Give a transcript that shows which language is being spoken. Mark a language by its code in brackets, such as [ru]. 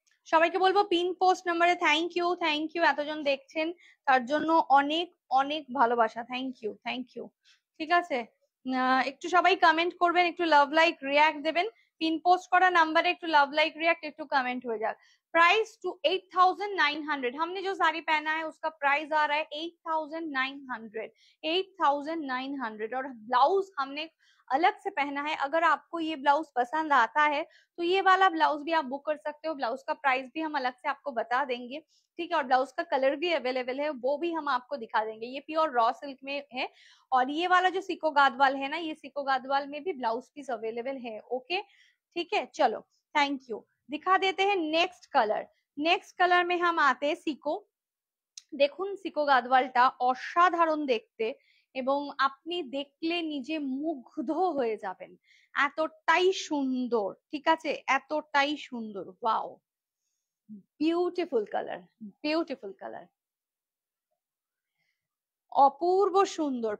[bn] সবাইকে বলবো pin post নাম্বারে থ্যাংক ইউ এতজন দেখছেন তার জন্য অনেক অনেক ভালোবাসা, থ্যাংক ইউ থ্যাংক ইউ। ঠিক আছে, একটু সবাই কমেন্ট করবেন, একটু লাভ লাইক রিয়াক্ট দেবেন। পিন পোস্ট করা নাম্বারে একটু लाव लाइक रिएक्ट একটু [hi] कमेंट हो जाए। प्राइस टू 8,900, हमने जो साड़ी पहना है उसका प्राइस आ रहा है 8,900, 8,900। और ब्लाउज हमने अलग से पहना है। अगर आपको ये ब्लाउज पसंद आता है तो ये वाला ब्लाउज भी आप बुक कर सकते हो, ब्लाउज का प्राइस भी हम अलग से आपको बता देंगे, ठीक है। और ब्लाउज का कलर भी अवेलेबल है, वो भी हम आपको दिखा देंगे। ये प्योर रॉ सिल्क में है। और ये वाला जो सिको गादवाल है ना, ये सिको गादवाल में भी ब्लाउज पीस अवेलेबल है, ओके ठीक है। चलो थैंक यू। दिखा देते हैं नेक्स्ट कलर। नेक्स्ट कलर में हम आते हैं सिको। [bn] দেখুন সিকো গাদওয়ালটা অসাধারণ দেখতে, এবং আপনি দেখলে নিজে মুগ্ধ হয়ে যাবেন, এতটাই সুন্দর, ঠিক আছে, এতটাই সুন্দর। Wow, beautiful colour, beautiful colour, অপূর্ব সুন্দর।